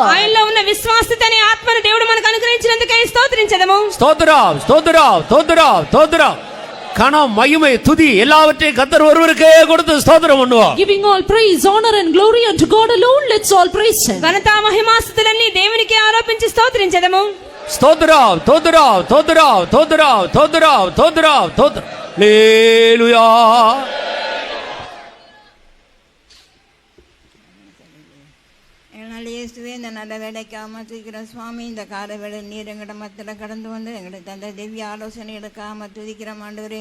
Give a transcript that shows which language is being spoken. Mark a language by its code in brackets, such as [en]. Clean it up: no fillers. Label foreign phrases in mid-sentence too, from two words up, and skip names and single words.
[te] ఆయనలో ఉన్న విశ్వాసత అనే ఆత్మను దేవుడు మనకు అనుగ్రహించినందుకే స్తోత్రించెదము. [ta] ஸ்தோத்திரம், ஸ்தோத்திரம், ஸ்தோத்திரம், ஸ்தோத்திரம். கனம், மகிமை, துதி எல்லாவற்றையும் கர்த்தர் ஒருவருக்கே கொடுத்து ஸ்தோத்திரம் பண்ணுவோம். [en] Giving all praise, honor and glory unto God alone, let's all praise Him. [te] ఘనత మహిమాస్తుతులన్నీ దేవునికి ఆరోపించి స్తోత్రించెదము. [ta] ஸ்தோத்திரம், ஸ்தோத்திரம், ஸ்தோத்திரம், ஸ்தோத்திரம், ஸ்தோத்திரம், ஸ்தோத்திரம், ஸ்தோத்திரம். ஹல்லேலூயா. எங்களால் இயேசுவே இந்த நல்ல வேலைக்காம துதிக்கிற சுவாமி, இந்த கால வேலை நீர் எங்கட மத்தியில் கடந்து வந்து எங்களுக்கு தந்த திவ்ய ஆலோசனைகளுக்காம துதிக்கிற ஆண்டவரே.